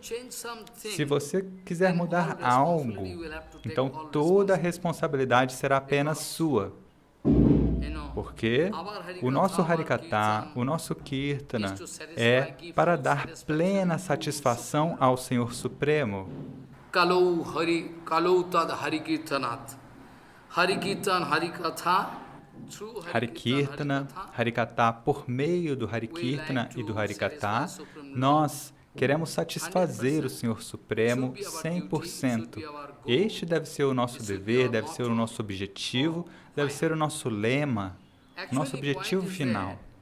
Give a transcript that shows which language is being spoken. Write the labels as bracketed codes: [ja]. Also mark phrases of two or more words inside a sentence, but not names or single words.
[pt] Se você quiser mudar algo, então toda a responsabilidade será apenas sua. Porque o nosso Harikatha, o nosso Kirtana, é para dar plena satisfação ao Senhor Supremo. [sa] Kalau tad Harikirtanat. [pt] Harikirtan, Harikatha. Harikirtana, Harikatha, por meio do Harikirtana e do Harikatha, nós queremos satisfazer o Senhor Supremo 100%. Este deve ser o nosso dever, deve ser o nosso objetivo, deve ser o nosso lema, nosso objetivo final.